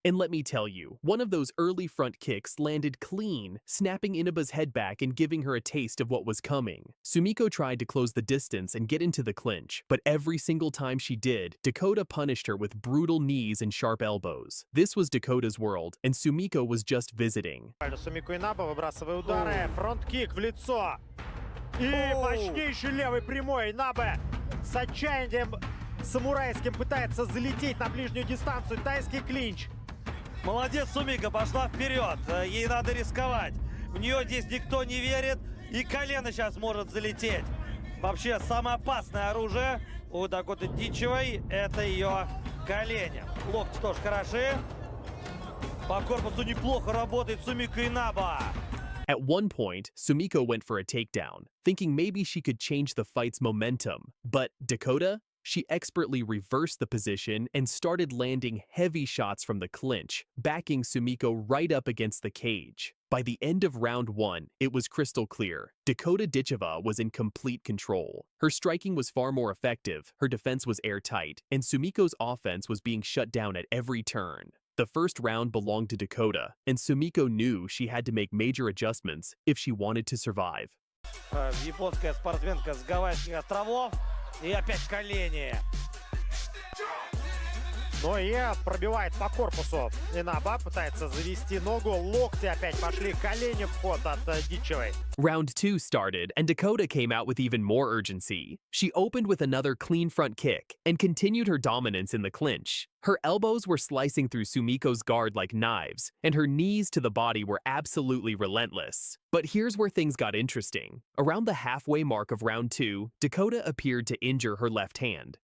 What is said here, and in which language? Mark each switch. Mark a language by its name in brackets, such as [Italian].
[English] And let me tell you, one of those early front kicks landed clean, snapping Inaba's head back and giving her a taste of what was coming. Sumiko tried to close the distance and get into the clinch, but every single time she did, Dakota punished her with brutal knees and sharp elbows. This was Dakota's world, and Sumiko was just visiting. [Russian] Сумико Инаба, выбрасывая удары, фронт-кик в лицо. И мощнейший левый прямой. Инаба с отчаянием самурайским пытается залететь на ближнюю дистанцию. Тайский клинч. Молодец, Сумика, пошла вперед. Ей надо рисковать. В нее здесь никто не верит. И колено сейчас может залететь. Вообще, самое опасное оружие у Дакоты Дитчевой – это ее колени. Локти тоже хороши. По корпусу неплохо работает Сумико Инаба. [English] At one point, Sumiko went for a takedown, thinking maybe she could change the fight's momentum. But Dakota? She expertly reversed the position and started landing heavy shots from the clinch, backing Sumiko right up against the cage. By the end of round 1, it was crystal clear. Dakota Ditcheva was in complete control. Her striking was far more effective, her defense was airtight, and Sumiko's offense was being shut down at every turn. The first round belonged to Dakota, and Sumiko knew she had to make major adjustments if she wanted to survive. [Russian] Японская спортсменка с Гавайских островов. И опять колени. Но и пробивает по корпусу. Инаба пытается завести ногу. Локти опять пошли. Колени в ход от Дитчевой. [English] Round 2 started, and Dakota came out with even more urgency. She opened with another clean front kick and continued her dominance in the clinch. Her elbows were slicing through Sumiko's guard like knives, and her knees to the body were absolutely relentless. But here's where things got interesting. Around the halfway mark of round 2, Dakota appeared to injure her left hand.